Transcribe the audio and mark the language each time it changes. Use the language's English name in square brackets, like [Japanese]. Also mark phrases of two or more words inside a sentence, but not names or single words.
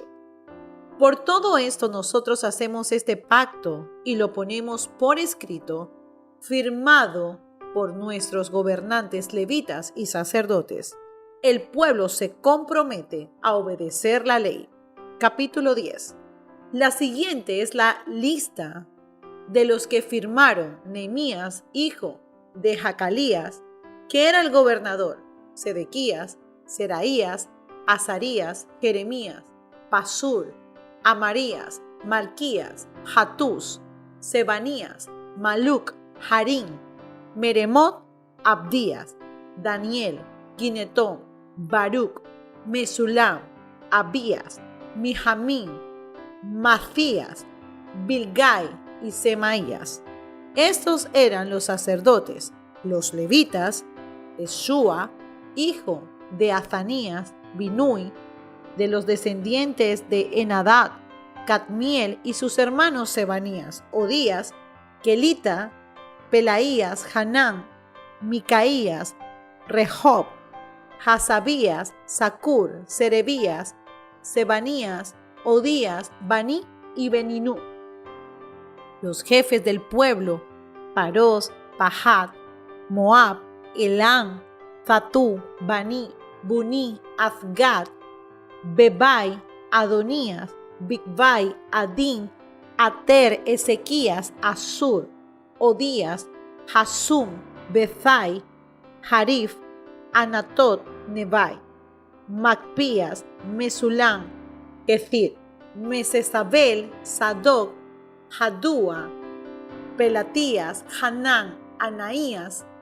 [Spanish] Por todo esto nosotros hacemos este pacto y lo ponemos por escrito, firmado por nuestros gobernantes levitas y sacerdotes. El pueblo se compromete a obedecer la ley. Capítulo 10. La siguiente es la lista de los que firmaron: Nehemías, hijo de Jacalías, que era el gobernador; Sedequías, Seraías, Azarías, Jeremías, Pasur, Amarías, Malquías, Hatús, Sebanías, Maluc, Harín, Meremot, Abdías, Daniel, Ginetón, Baruc, Mesulam, Abías, Mijamín, Macías, Bilgai y Semaías. Estos eran los sacerdotes. Los levitas: Eshua, hijo de Azanías, Binui, de los descendientes de Enadad, Cadmiel y sus hermanos Sebanías, Odías, Kelita, Pelaías, Hanán, Micaías, Rehob, Hasabías, Zacur, Serebías, Sebanías, Odías, Bani y Beninú. Los jefes del pueblo: Parós, Pahat, Moab, Elam, Fatú, Bani, Buni, Azgad, Bebai, Adonías, Bigvai, Adín, Ater, Ezequías, Asur, Odías, Hasum, Bezai, Harif, Anatot, Nebai, Macpías, Mesulam, Kethir, Mesesabel, Sadoc, Jadúa, Pelatías, Hanán, Anaías,